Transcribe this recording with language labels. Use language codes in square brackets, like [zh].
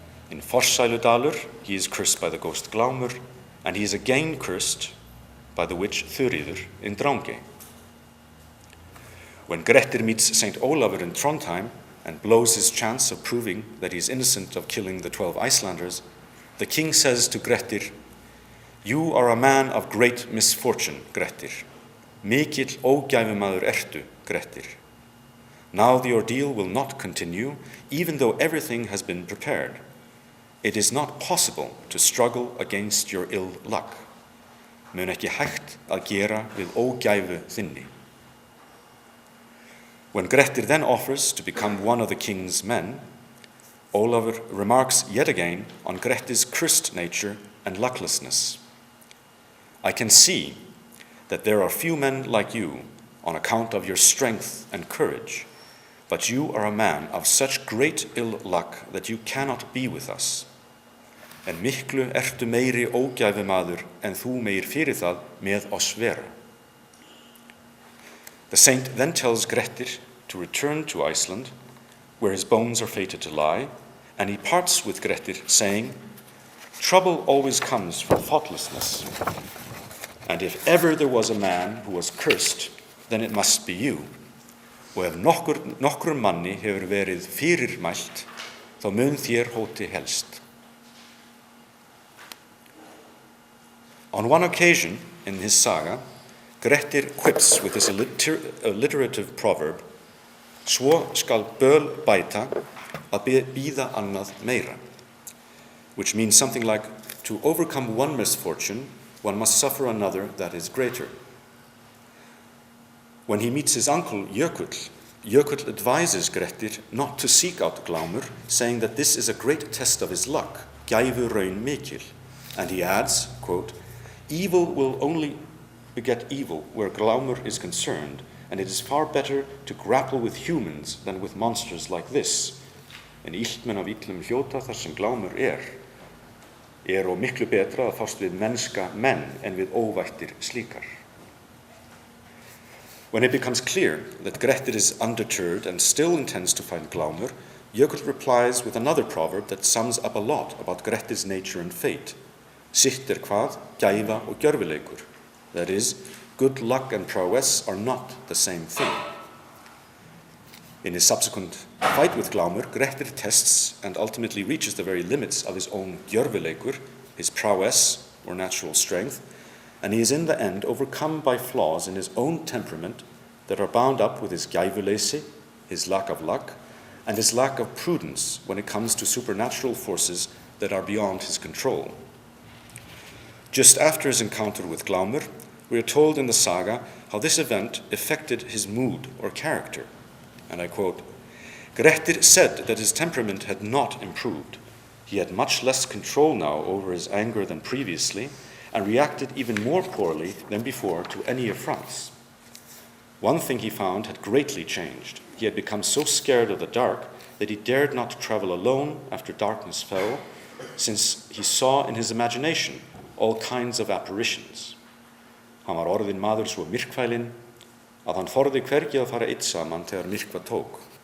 [en] In Forsæludalur, he is cursed by the ghost Glaumur, and he is again cursed by the witch Þuríður in Drangey. When Grettir meets Saint Ólafur in Trondheim and blows his chance of proving that he is innocent of killing the 12 Icelanders, the king says to Grettir, "You are a man of great misfortune, Grettir. [is] Mikill ógæfumaður ertu, Grettir. [en] Now the ordeal will not continue, even though everything has been prepared. It is not possible to struggle against your ill luck. [is] Mun ekki hægt að gera við ógæfu þinni." [en] When Grettir then offers to become one of the king's men, Ólafur remarks yet again on Grettir's cursed nature and lucklessness. "I can see that there are few men like you on account of your strength and courage, but you are a man of such great ill luck that you cannot be with us. [is] En miklu ertu meiri ógæfumaður en þú meir fyrir það með oss vera." [en] The saint then tells Grettir to return to Iceland, where his bones are fated to lie, and he parts with Grettir, saying, "Trouble always comes from thoughtlessness, and if ever there was a man who was cursed, then it must be you. [is] Og ef nokkrum manni hefur verið fyrirmælt, þá mun þér hóti helst." [en] On one occasion in his saga, Grettir quips with this alliterative proverb, [is] "Svo skal böl bæta að bíða annað meira," [en] which means something like, to overcome one misfortune, one must suffer another that is greater. When he meets his uncle Jökull, Jökull advises Grettir not to seek out Glaumur, saying that this is a great test of his luck, [is] gæfu raun mikil, [en] and he adds, quote, "Evil will only beget evil where Glaumur is concerned, and it is far better to grapple with humans than with monsters like this. [is] En illt menn af illum hljóta þar sem Glaumur og miklu betra að fást við mennska menn en við óvættir slíkar." [en] When it becomes clear that Grettir is undeterred and still intends to find Glaumur, Jökull replies with another proverb that sums up a lot about Grettir's nature and fate. [is] "Sitt hvað, gæfa og gjörvileikur." [en] That is, good luck and prowess are not the same thing. In his subsequent fight with Glaumur, Grettir tests and ultimately reaches the very limits of his own gjörvileikur, his prowess or natural strength, and he is in the end overcome by flaws in his own temperament that are bound up with his gæfuleysi, his lack of luck, and his lack of prudence when it comes to supernatural forces that are beyond his control. Just after his encounter with Glaumur, we are told in the saga how this event affected his mood or character. And I quote, "Grettir said that his temperament had not improved. He had much less control now over his anger than previously, and reacted even more poorly than before to any affronts. One thing he found had greatly changed. He had become so scared of the dark that he dared not travel alone after darkness fell, since he saw in his imagination all kinds of apparitions. [is] Hann var orðinn maður svo myrkfælinn að hann þorði hvergi að fara einn saman þegar myrkva tók.